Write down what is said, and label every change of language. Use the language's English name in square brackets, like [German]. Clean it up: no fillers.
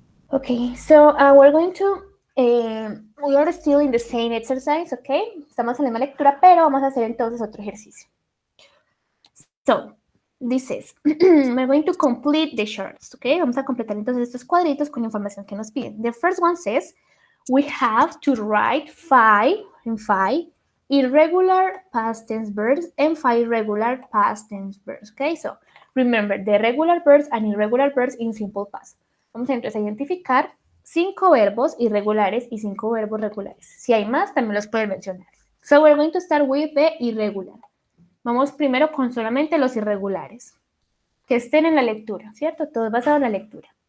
[English] Okay, so we're going to, we are still in the same exercise, okay? [Spanish] Estamos en la misma lectura, pero vamos a hacer entonces otro ejercicio. [English] So, this is, we're going to complete the charts, okay? [Spanish] Vamos a completar entonces estos cuadritos con información que nos piden. [English] The first one says, we have to write five irregular past tense verbs and 5 regular past tense verbs, okay? So, remember the regular verbs and irregular verbs in simple past. [Spanish] Vamos entonces a identificar 5 verbos irregulares y 5 verbos regulares. Si hay más, también los pueden mencionar. So, we're going to start with the irregular. Vamos primero con solamente los irregulares, que estén en la lectura, ¿cierto? Todo es basado en la lectura.